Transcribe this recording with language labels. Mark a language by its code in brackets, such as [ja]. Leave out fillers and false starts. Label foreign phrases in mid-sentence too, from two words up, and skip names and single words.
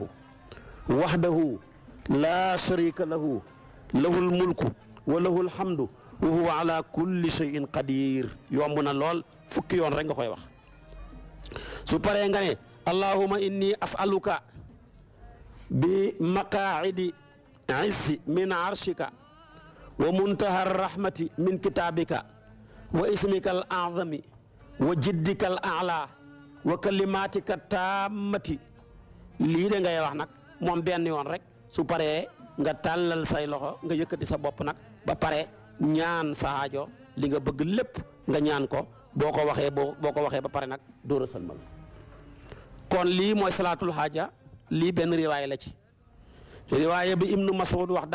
[ar] وحده لا شريك له له الملك وله الحمد وهو على كل شيء قدير [wo] yomb na lool fukki yoon rek nga koy wax su paree nga ne [ar] اللهم إني أسألك بمعاقد العز من عرشك ومنتهى الرحمة من كتابك واسمك الأعظم وجدك الأعلى وكلماتك التامة [wo] lii de ngay wax nag moom benn yoon rek su paree nga tàllal say loxo nga yëkkati sa bopp nag ba pare ñaan sa aajo li nga bëgg lépp nga ñaan ko boo ko waxee ba pare nag door a sëlmal kon lii mooy [ar] صلاة الحاجة [wo] lii benn riwaaya la ci riwaaya bi Ibnu Mas'ud wax